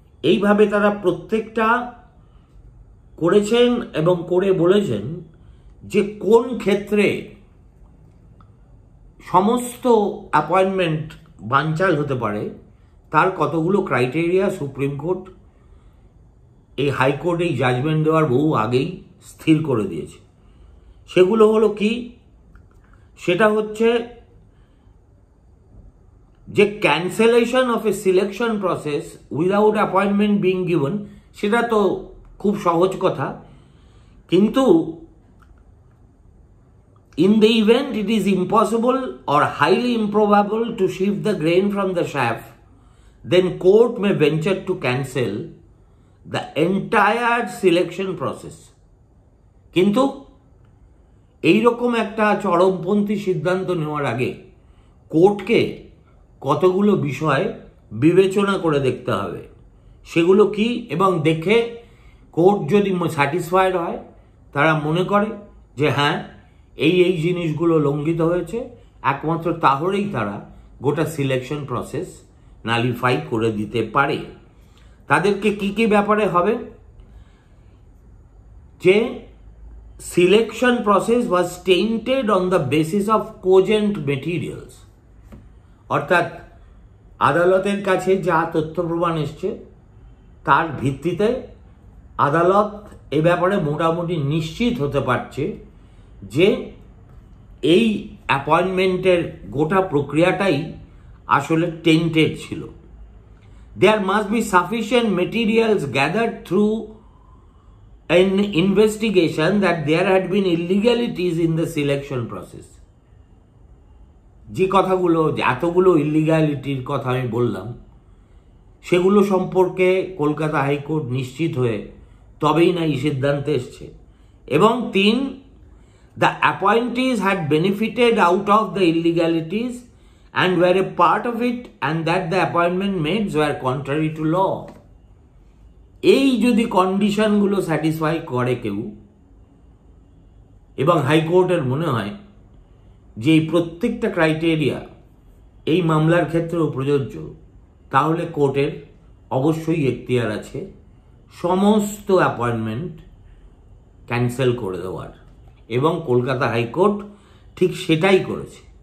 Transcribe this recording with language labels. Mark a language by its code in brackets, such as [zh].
[bn] এইভাবে তারা প্রত্যেকটা করেছেন এবং করে বলেছেন যে কোন ক্ষেত্রে সমস্ত অ্যাপয়েন্টমেন্ট বানচাল হতে পারে তার কতগুলো ক্রাইটেরিয়া সুপ্রিম কোর্ট এই হাইকোর্ট এই জাজমেন্ট দেওয়ার বহু আগেই স্থির করে দিয়েছে। সেগুলো হলো কি, সেটা হচ্ছে যে [en] cancellation of a selection process without appointment being given, [bn] সেটা তো খুব সহজ কথা, কিন্তু [en] in the event it is impossible or highly improbable to shift the grain from the chaff, then court may venture to cancel the entire selection process. [bn] কিন্তু এইরকম একটা চরমপন্থী সিদ্ধান্ত নেওয়ার আগে কোর্টকে কতগুলো বিষয় বিবেচনা করে দেখতে হবে। সেগুলো কি, এবং দেখে কোর্ট যদি স্যাটিসফাইড হয়, তারা মনে করে যে হ্যাঁ এই জিনিসগুলো লঙ্ঘিত হয়েছে, একমাত্র তাহলেই তারা গোটা সিলেকশন প্রসেস নালিফাই করে দিতে পারে। তাদেরকে কি কি ব্যাপারে হবে? যে [en] selection process was tainted on the basis of cogent materials, [bn] অর্থাৎ আদালতের কাছে যা তথ্য প্রমাণ এসছে তার ভিত্তিতে আদালত এ ব্যাপারে মোটামুটি নিশ্চিত হতে পারছে যে এই অ্যাপয়েন্টমেন্টের গোটা প্রক্রিয়াটাই আসলে টেন্টেড ছিল। [en] There must be sufficient materials gathered through an investigation that there had been illegalities in the selection process. [bn] যে কথাগুলো, এতগুলো ইলিগ্যালিটির কথা আমি বললাম, সেগুলো সম্পর্কে কলকাতা হাইকোর্ট নিশ্চিত হয়ে তবেই না এই সিদ্ধান্তে এসছে। [en] এবং 3, the appointees had benefited out of the illegalities and were a part of it, and that the appointment made were contrary to law. [bn] এই যদি কন্ডিশনগুলো স্যাটিসফাই করে কেউ, এবং হাইকোর্টের মনে হয় যে এই প্রত্যেকটা ক্রাইটেরিয়া এই মামলার ক্ষেত্রেও প্রযোজ্য, তাহলে কোর্টের অবশ্যই এখতিয়ার আছে সমস্ত অ্যাপয়েন্টমেন্ট ক্যান্সেল করে দেওয়ার, এবং কলকাতা হাইকোর্ট ঠিক সেটাই করেছে।